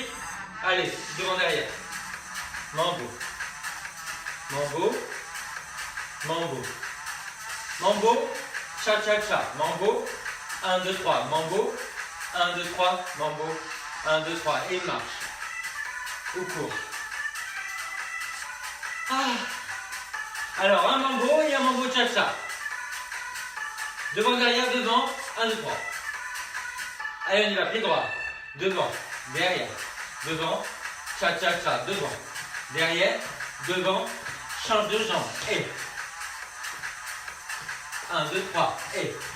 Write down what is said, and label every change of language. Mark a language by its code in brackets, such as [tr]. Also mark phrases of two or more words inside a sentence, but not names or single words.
[fr] Allez, devant derrière. Mambo. Mambo. Mambo. Mambo. Cha-cha-cha. Mambo. 1, 2, 3. Mambo. 1, 2, 3. Mambo. 1, 2, 3. Et marche. Ou court. Ah. Alors, un mambo et un mambo cha-cha. Devant, derrière, devant. 1, 2, 3. Allez, on y va. Pied droit. Devant. Derrière. Devant. Cha-cha-cha. Devant. Derrière. Devant. Change de jambe. Et. 1, 2, 3. Et.